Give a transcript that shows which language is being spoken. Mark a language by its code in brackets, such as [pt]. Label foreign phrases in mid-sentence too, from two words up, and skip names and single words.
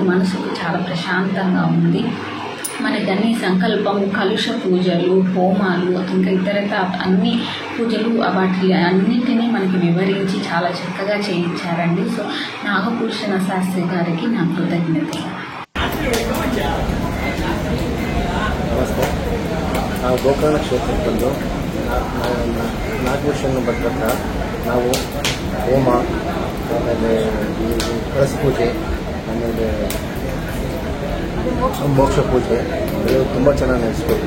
[te] మనసుకు చాలా ప్రశాంతంగా ఉంది. మనకి అన్ని సంకల్పం, కలుష పూజలు, హోమాలు, ఇంకా ఇతరత అన్ని పూజలు వాటి అన్నింటినీ మనకి వివరించి చాలా చక్కగా చేయించారండి. సో నాగభూషణ శాస్త్రి గారికి నా కృతజ్ఞతలు. [kn] ನಮಸ್ತೆ. ನಾವು ಗೋಕರ್ಣ ಕ್ಷೇತ್ರಕ್ಕೆ ಬಂದು ನಾಗಭೂಷಣ ಭಟ್ಟ ನಾವು ಹೋಮ, ಆಮೇಲೆ ಕಳಸ ಪೂಜೆ, ಆಮೇಲೆ ಮೋಕ್ಷ ಪೂಜೆ ಇದು ತುಂಬ ಚೆನ್ನಾಗಿ ನಡೆಸ್ಕೊಟ್ರು.